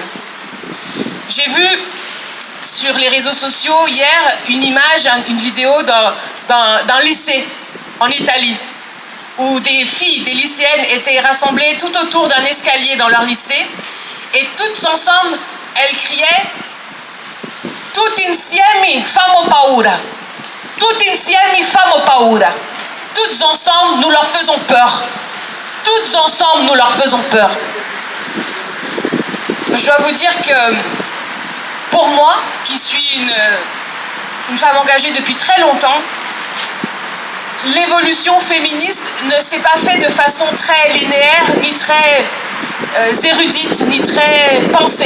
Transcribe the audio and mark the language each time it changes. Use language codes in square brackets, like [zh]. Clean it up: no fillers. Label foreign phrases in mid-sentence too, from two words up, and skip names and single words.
[fr] J'ai vu sur les réseaux sociaux hier une image, une vidéo d'un lycée en Italie, où des filles, des lycéennes étaient rassemblées tout autour d'un escalier dans leur lycée, et toutes ensemble, elles criaient « [it] Tutti insieme famo paura ». Tutti insieme famo paura. [fr] Toutes ensemble, nous leur faisons peur. Toutes ensemble, nous leur faisons peur. Je dois vous dire que pour moi, qui suis une femme engagée depuis très longtemps, l'évolution féministe ne s'est pas faite de façon très linéaire, ni très érudite, ni très pensée.